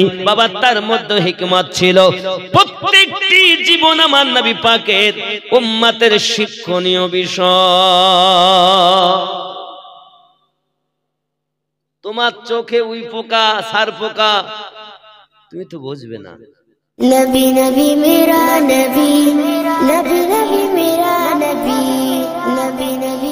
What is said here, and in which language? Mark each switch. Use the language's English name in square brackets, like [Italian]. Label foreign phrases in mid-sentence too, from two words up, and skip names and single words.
[Bangla] বাবা তার মধ্যে হিকমত ছিল। প্রত্যেকটি জীবন আমার নবী পাকের উম্মতের শিক্ষণীয় বিষয়। তোমার চোখে উই পোকা, সার পোকা, তুমি তো বুঝবে না। [Hindi] नबी नबी मेरा नबी, नबी नबी मेरा नबी, नबी